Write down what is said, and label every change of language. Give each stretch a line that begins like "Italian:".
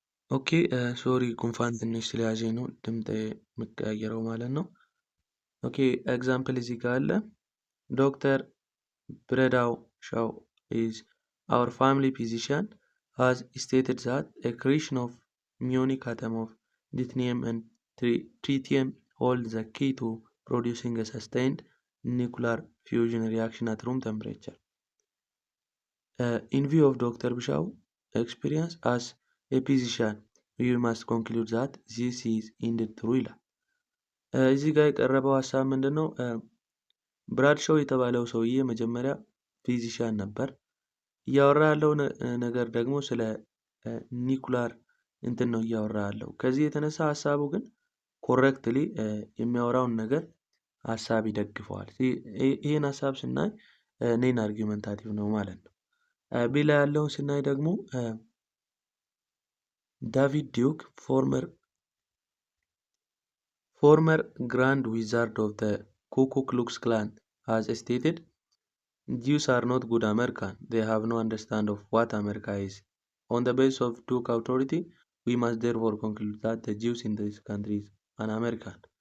Amharic: ኦኬ ሶሪ ጉንፋን ትንሽ ስለያዘኝ ነው ድምጤ የምቀያየረው ማለት ነው። ኦኬ ኤግዛምፕል እዚህ ጋር አለ።
English: ዶክተር ብረዳው ሻው is our family physician has stated that a creation of ionic atom of deuterium and tritium holds the key to producing a sustained nuclear fusion reaction at room temperature. In view of Dr. Bishau experience as a physician, we must conclude that this is indeed true
Amharic: ይላል። እዚህ ጋር የቀረበው ሀሳብ ምንድነው? ብራድሾው የተባለው ሰውዬ መጀመሪያ ፊዚሻን ነበር። እያወራ ያለው ነገር ደግሞ ስለ ኒኩላር እንትን ነው እያወራ ያለው። ከዚህ የተነሳ ሀሳቡ ግን ኮሬክትሊ የሚያወራውን ነገር ሀሳብ ይደግፈዋል። ይሄን ሀሳብ ስናይ ኔን አርጊመንታቲቭ ነው ማለት ነው። ቢላ ያለውን ስናይ ደግሞ ዳቪድ ዲዩክ
English: former Grand Wizard of the Ku Klux Klan has stated, Jews are not good American. They have no understand of what America is. On the basis of Duke authority, we must therefore conclude that the Jews in this country is un-American.